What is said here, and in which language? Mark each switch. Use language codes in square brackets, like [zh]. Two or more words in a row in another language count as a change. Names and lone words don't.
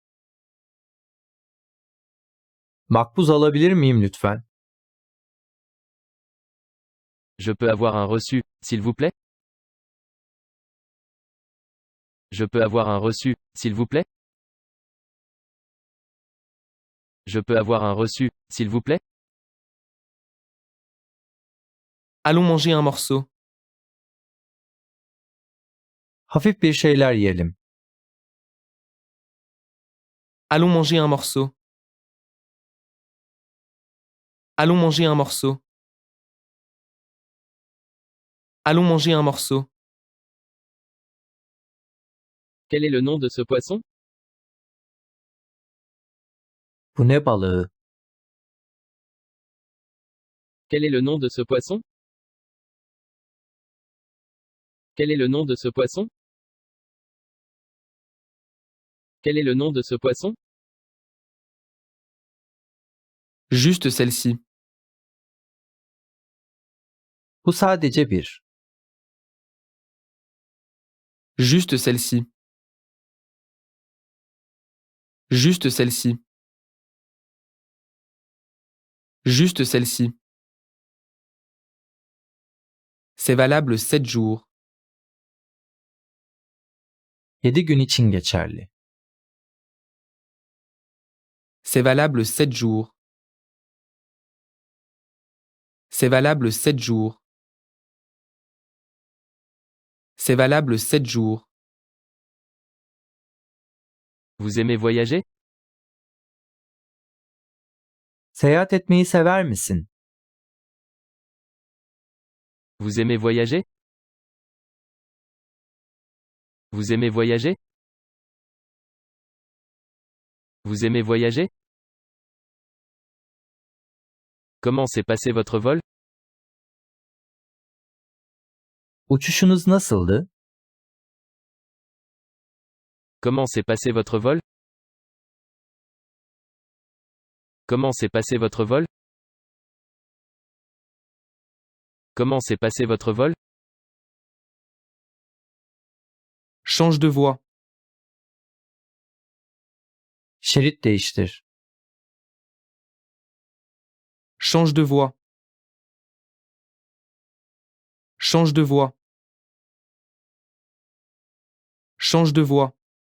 [tr] Makbuz alabilir miyim lütfen? [fr] Je peux avoir un reçu, s'il vous plaît? Je peux avoir un reçu, s'il vous plaît? Je peux avoir un reçu, s'il vous plaît? Allons manger un morceau. [tr] Hafif bir şeyler yiyelim. [fr] Allons manger un morceau. Allons manger un morceau. Allons manger un morceau. Quel est le nom de ce poisson? [tr] Bu ne balığı? [fr] Quel est le nom de ce poisson? Quel est le nom de ce poisson? Quel est le nom de ce poisson? Juste celle-ci. [tr] Bu sadece bir. [fr] Juste celle-ci. Juste celle-ci. Juste celle-ci. C'est valable 7 jours. [tr] 7 gün için geçerli. [fr] C'est valable 7 jours. C'est valable 7 jours. C'est valable 7 jours. Vous aimez voyager? [tr] Seyahat etmeyi sever misin? [fr] Vous aimez voyager? Vous aimez voyager? Vous aimez voyager? Comment s'est passé votre vol? [tr] Uçuşunuz nasıldı? [fr] Comment s'est passé votre vol? Comment s'est passé votre vol? Comment s'est passé votre vol? Change de voie. [tr] Şerit değiştir. [fr] Change de voie. Change de voie. Change de voie.